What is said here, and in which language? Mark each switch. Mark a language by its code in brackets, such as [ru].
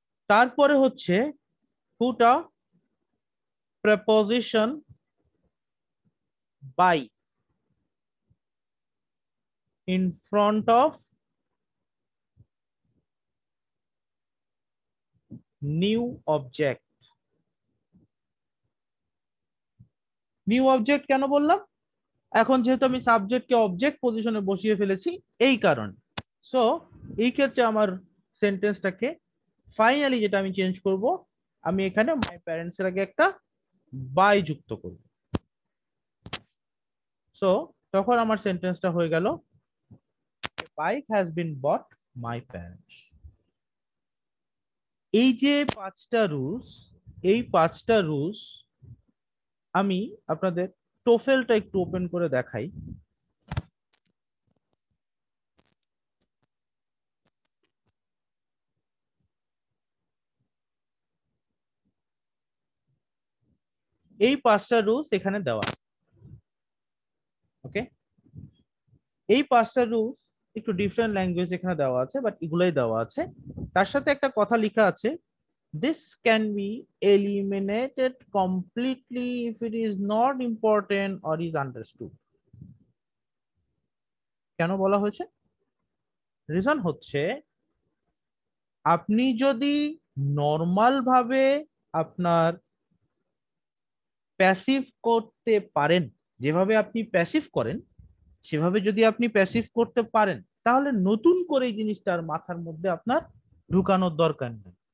[bn] তারপরে হচ্ছে [en] put a preposition by in front of new object. [bn] New object কেন বললাম? এখন যেহেতু আমি সাবজেক্টকে অবজেক্ট পজিশনে বসিয়ে ফেলেছি এই কারণে। সো এই ক্ষেত্রে আমার সেন্টেন্সটাকে ফাইনালি যেটা আমি চেঞ্জ করব, আমি এখানে মাই প্যারেন্টস এর আগে একটা বাই যুক্ত করব। সো তখন আমার সেন্টেন্সটা হয়ে গেল, [en] Bike has been bought my parents. [bn] এই যে 5টা রুলস, এই 5টা রুলস আমি আপনাদের টোফেলটা একটু ওপেন করে দেখাই। এই 5টা রুলস এখানে দেওয়া, ওকে? এই 5টা রুলস একটু ডিফারেন্ট ল্যাঙ্গুয়েজ এখানে দেওয়া আছে, বাট এগুলাই দেওয়া আছে। তার সাথে একটা কথা লেখা আছে, [en] this can be eliminated completely if it is not important or is understood. [bn] কেন বলা হয়েছে? রিজন হচ্ছে, আপনি যদি নর্মাল ভাবে আপনার প্যাসিভ করতে পারেন যেভাবে আপনি প্যাসিভ করেন সেভাবে যদি আপনি প্যাসিভ করতে পারেন তাহলে নতুন করে এই জিনিসটা আর মাথার মধ্যে আপনার ঢুকানোর দরকার নেই।